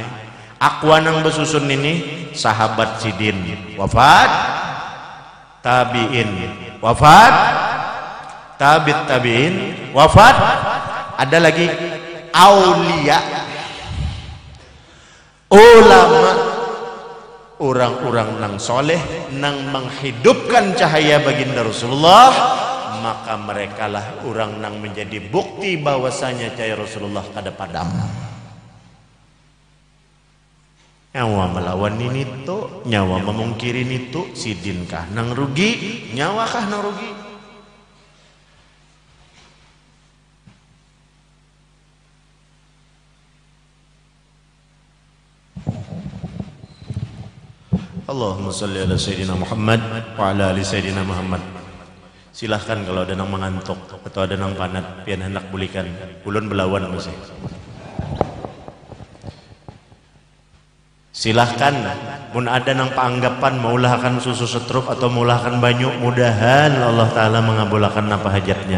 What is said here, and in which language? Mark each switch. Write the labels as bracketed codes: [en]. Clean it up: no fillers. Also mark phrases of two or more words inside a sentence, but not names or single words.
[bjn] Aku anang besusun ini sahabat sidin wafat, tabiin wafat, tabiin wafat, ada lagi aulia, ulama, orang-orang nang soleh nang menghidupkan cahaya baginda Rasulullah, maka merekalah orang nang menjadi bukti bahwasanya cahaya Rasulullah kada padam. Nyawa melawan ini tuh, nyawa memungkiri itu, sidinkah nang rugi, nyawakah nang rugi? [ar] اللهم صل على سيدنا محمد وعلى آل سيدنا محمد. [bjn] Silahkan kalau ada nang mengantuk atau ada nang panat pian hendak bulikan ulun belawan masih. Silahkan pun ada nang paanggapan maulahkan susu setrup atau maulahkan banyu, mudahan Allah Ta'ala mengabulkan apa hajatnya.